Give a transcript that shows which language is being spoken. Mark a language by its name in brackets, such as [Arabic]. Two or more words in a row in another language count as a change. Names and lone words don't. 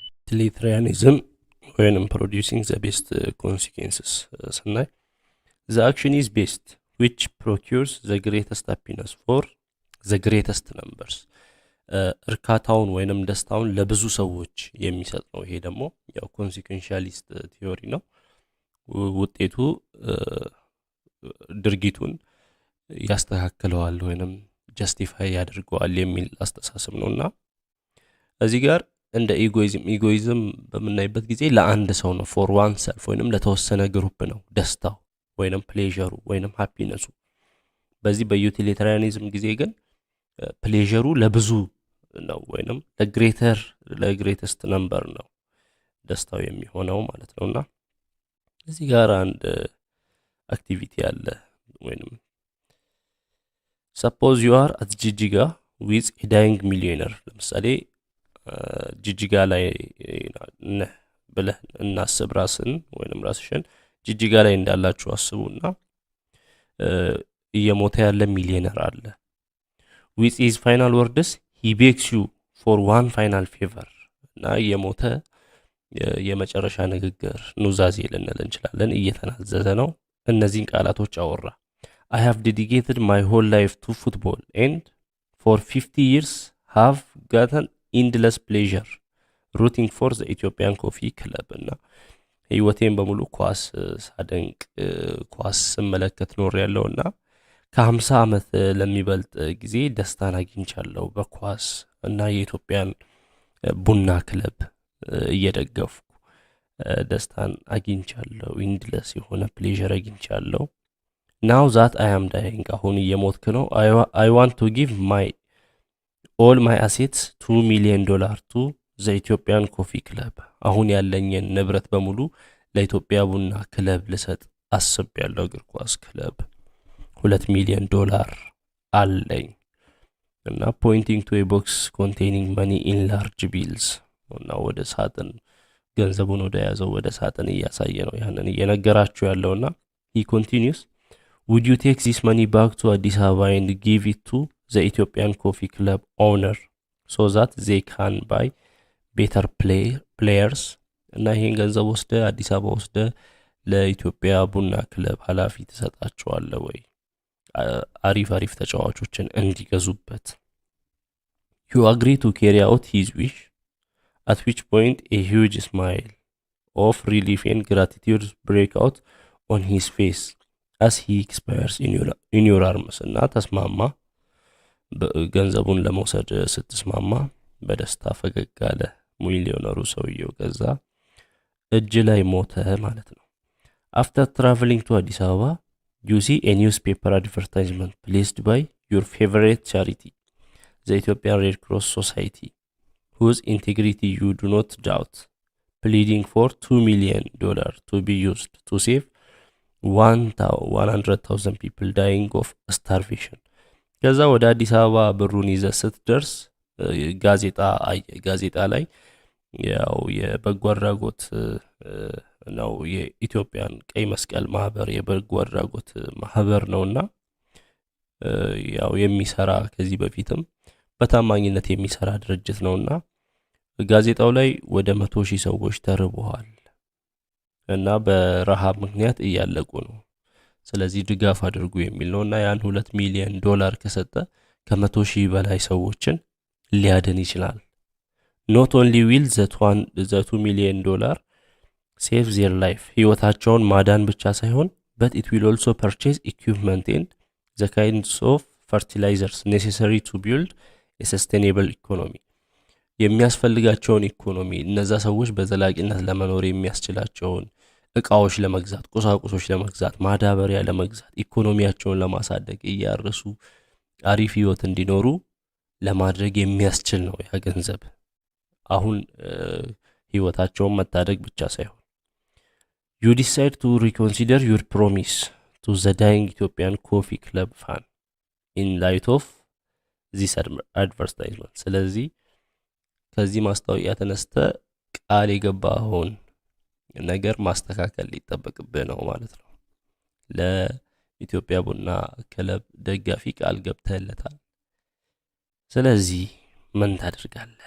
[English] utilitarianism ወይንም producing the best consequences ስናይ the action is best which procures the greatest happiness for the greatest numbers [Amharic] እርካታውን ወይንም ደስታውን ለብዙ ሰዎች የሚሰጥ ነው። ይሄ ደግሞ ያው [English] consequentialist theory [Amharic] ነው። ውጤቱ ድርጊቱን ያስተካክለዋል ወይንም ጀስቲፋይ ያደርገዋል የሚል አስተሳሰብ ነውና እዚህ ጋር እንደ ኢጎይዝም በመናይበት ጊዜ ለአንድ ሰው ነው [English] for one self [Amharic] ወይንም ለተወሰነ ግሩፕ ነው ደስታው ወይንም ፕሌዠሩ ወይንም ሃፒነሱ። በዚህ በዩቲሊታሪያኒዝም ጊዜ ግን ፕሌዠሩ ለብዙ ነው ወይንም [English] greatest number [Amharic] ነው ደስታው የሚሆነው ማለት ነውና እዚህ ጋር አንድ አክቲቪቲ አለ ወይንም [English] suppose you are at Jijiga with a dying millionaire [Amharic] ለምሳሌ ጂጂጋ ላይ ብለህ እናስብ ራስን ወይንም ራስሽን ጂጂጋ ላይ እንዳላችሁ አስቡና እየሞተ ያለ ሚሊዮነር አለ [English] with his final words he begs you for one final favor [Amharic] እና እየሞተ የመጨረሻ ንግግር ኑዛዜ ልንል እንችላለን እየተናዘዘ ነው እነዚህን ቃላቶች አወራ [English] I have dedicated my whole life to football and for 50 years have gotten endless pleasure rooting for the Ethiopian [Amharic] Coffee Club እና ህይወቴን በሙሉ ኳስ ሳደንቅ ኳስ ስመለከት ኖር ያለውና ከ50 ዓመት ለሚበልጥ ጊዜ ደስታን አግኝቻለሁ በኳስ እና የኢትዮጵያን ቡና ክለብ እየደገፍኩ ደስታን አግኝቻለሁ ኢንድለስ የሆነ ፕሌዠር አግኝቻለሁ [English] now that I am dying [Amharic] አሁን እየሞትክ ነው [English] I want to give all my assets $2 million to the Ethiopian Coffee Club [Amharic] አሁን ያለኝን ንብረት በሙሉ ለኢትዮጵያ ቡና ክለብ ልሰጥ አስቤያለሁ እግር ኳስ ክለብ $2 million አለኝ እና [English] pointing to a box containing money in large bills [Amharic] እና ወደ ሳጥን ገንዘቡን ወደ ያዘው ወደ ሳጥን እያሳየ ነው ያንን እየነገራችሁ ያለውና [English] he continues would you take this money back to Addis Ababa and give it to the Ethiopian Coffee Club owner so that they can buy better players [Amharic] እና ይሄን ገንዘብ ወስደ አዲስ አበባ ወስደ ለኢትዮጵያ ቡና ክለብ ኃላፊ ተሰጣቸዋለህ ወይ አሪፍ ተጫዋቾችን እንዲገዙበት [English] you agree to carry out his wish at which point a huge smile of relief and gratitude break out on his face as he expires in your arms [Amharic] እና ተስማማ ገንዘቡን ለመውሰድ ስትስማማ በደስታ ፈገግ አለ ሚሊዮነሩ ሰውየው ከዛ እጅ ላይ ሞተ ማለት ነው [English] after traveling to Addis Ababa you see a newspaper advertisement placed by your favorite charity the Ethiopian Red Cross Society whose integrity you do not doubt pleading for $2 million to be used to save [Amharic] 100,000 [English] people dying of starvation [Amharic] ከዛ ወደ አዲስ አበባ ብሩን ይዘህ ስትደርስ ጋዜጣ ላይ ያው የበጎ አድራጎት ነው የኢትዮጵያን ቀይ መስቀል ማህበር የበጎ አድራጎት ማህበር ነውና ያው የሚሰራ ከዚህ በፊትም በታማኝነት የሚሰራ ድርጅት ነውና ጋዜጣው ላይ ወደ 100,000 ሰዎች ተርበዋል እና በረሃብ ምክንያት እያለቁ ነው ስለዚህ ድጋፍ አድርጉ የሚል ነውና ያን $2 ሚሊዮን ከሰጠ ከ100,000 በላይ ሰዎችን ሊያድን ይችላል [English] not only will the $2 million save their life [Amharic] ህይወታቸውን ማዳን ብቻ ሳይሆን [English] but it will also purchase equipment and the kinds of fertilizers necessary to build a sustainable economy የሚያስፈልጋቸውን [Amharic] ኢኮኖሚ እነዛ ሰዎች በዘላቂነት ለመኖር የሚያስችላቸውን እቃዎች ለመግዛት ቁሳቁሶች ለመግዛት ማዳበሪያ ለመግዛት ኢኮኖሚያቸውን ለማሳደግ እያረሱ አሪፍ ህይወት እንዲኖሩ ለማድረግ የሚያስችል ነው ያ ገንዘብ አሁን ህይወታቸውን መታደግ ብቻ ሳይሆን [English] you decide to reconsider your promise to the dying Ethiopian Coffee Club fan in light of this advertisement [Amharic] ስለዚህ ከዚህ ማስታወቂያ ተነስተ ቃል የገባኸውን ነገር ማስተካከል ሊጠበቅብህ ነው ማለት ነው ለኢትዮጵያ ቡና ክለብ ደጋፊ ቃል ገብተህለታል ስለዚህ ምን ታደርጋለህ?